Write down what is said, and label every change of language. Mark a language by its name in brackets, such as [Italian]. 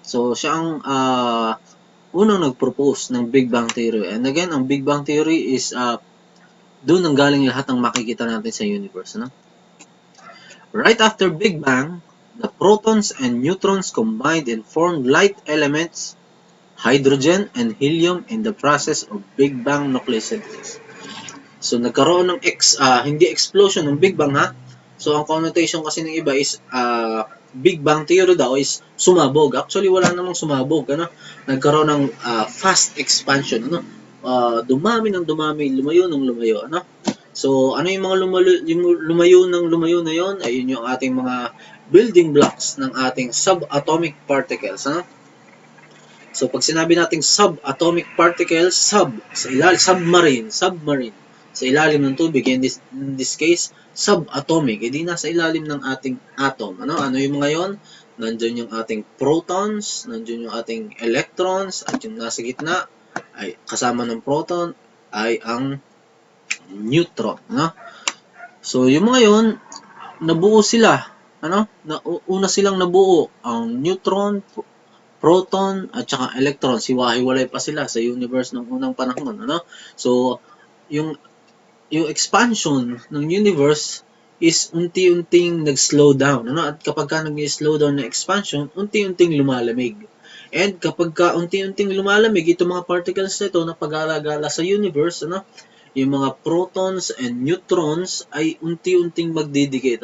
[Filipino] So, siya ang unang nag-propose ng Big Bang Theory. And again, ang Big Bang Theory is doon ang galing lahat ng makikita natin sa universe, ano? [English] Right after Big Bang, the protons and neutrons combined and formed light elements, hydrogen and helium in the process of Big Bang nucleosynthesis. [Filipino] So, nagkaroon ng hindi explosion ng Big Bang, ha? So, ang connotation kasi ng iba is Big Bang Theory daw is sumabog. Actually, wala namang sumabog. Ano? Nagkaroon ng fast expansion. Ano? Dumami ng dumami, lumayo ng lumayo. Ano? So, ano yung mga lumayo na yon? Ay yun yung ating mga building blocks ng ating subatomic particles. Ano? So, pag sinabi nating subatomic particles, sa ilalim, submarine. Sa ilalim ng tubig, in this case, subatomic. Hindi nasa ilalim ng ating atom. Ano yung mga yon? Nandiyan yung ating protons, nandiyan yung ating electrons, at yung nasa gitna, ay kasama ng proton, ay ang neutron. No? So, yung mga yon, nabuo sila. Una silang nabuo. Ang neutron, proton, at saka electron. Hiwa-hiwalay pa sila sa universe ng unang panahon. Ano? So, yung expansion ng universe is unti-unting nag-slow down. Ano? At kapag ka nag-slow down na expansion, unti-unting lumalamig. And kapag ka unti-unting lumalamig, itong mga particles na ito na pag-alagala sa universe, yung mga protons and neutrons ay unti-unting magdidikit.